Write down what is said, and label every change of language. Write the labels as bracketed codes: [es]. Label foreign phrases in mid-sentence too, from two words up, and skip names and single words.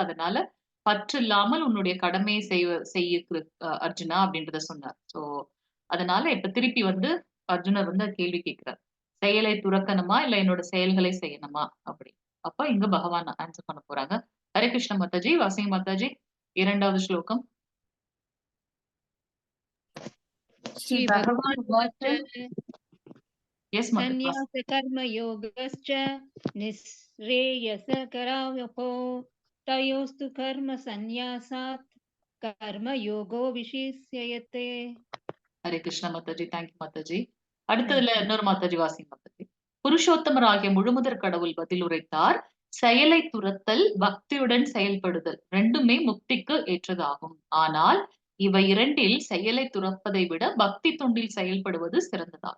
[ta] அதனால பற்று இல்லாமல் உன்னுடைய கடமையை செய்ய அர்ஜுனா அப்படின்றத சொன்னார். சோ அதனால இப்ப திருப்பி வந்து அர்ஜுனர் வந்து கேள்வி கேட்கிறார். செயலை துறக்கணுமா இல்ல என்னோட செயல்களை செய்யணுமா அப்படி. அப்ப இங்க பகவான் ஆன்சர் பண்ண போறாங்க. ஹரே கிருஷ்ண மாதாஜி. வாசிங்க மாதாஜி 2வது ஸ்லோகம். [sa] श्री भगवान उवाच [ta] எஸ் மாதாஜி. [sa] सन्न्यास कर्मयोगश्च निःश्रेयसकरावपो तयोस्तु कर्म सन्न्यासात् कर्मयोगो विशिष्यते. [ta] ஹரே கிருஷ்ண மாதாஜி. தேங்க்யூ மாதாஜி. அடுத்ததுல இன்னொரு மாதாஜி வாசிங்க மாதாஜி. புருஷோத்தமராகிய முழுமுதற் கடவுள் பதில் உரைத்தார். செயலை துறத்தல், பக்தியுடன் செயல்படுதல் ரெண்டுமே முக்திக்கு ஏற்றதாகும். ஆனால் இவை இரண்டில் செயலை துறப்பதை விட பக்தி தொண்டில் செயல்படுவது சிறந்ததாகும்.